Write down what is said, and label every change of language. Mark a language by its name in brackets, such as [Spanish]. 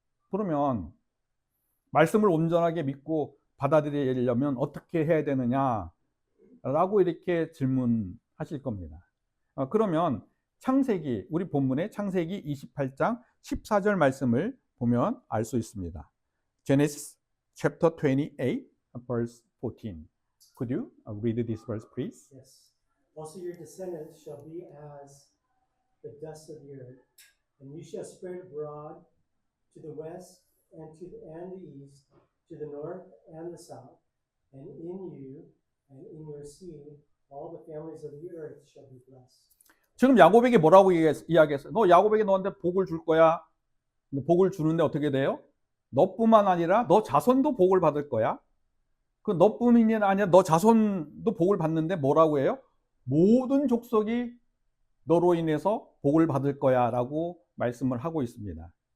[Korean] 그러면 말씀을 온전하게 믿고 받아들이려면 어떻게 해야 되느냐라고 이렇게 질문하실 겁니다. 그러면 창세기, 우리 본문의 창세기 28장 14절 말씀을 보면 알 수 있습니다. [English] Genesis chapter 28 verse 14. Could you read this verse, please? Yes. Also your descendants shall be as the dust of the earth, and you shall spread abroad to the west and the east, to the north and the south, and in you and in your seed all the families of the earth shall be blessed. [Korean] 지금 야곱에게 뭐라고 이야기했어요? 너 야곱에게 너한테 복을 줄 거야. 복을 주는데 어떻게 돼요? 너뿐만 아니라 너 자손도 복을 받을 거야. 그 너뿐이 아니라 너 자손도 복을 받는데 뭐라고 해요? 모든 족속이 너로 인해서 복을 받을 거야 라고 말씀을 하고 있습니다.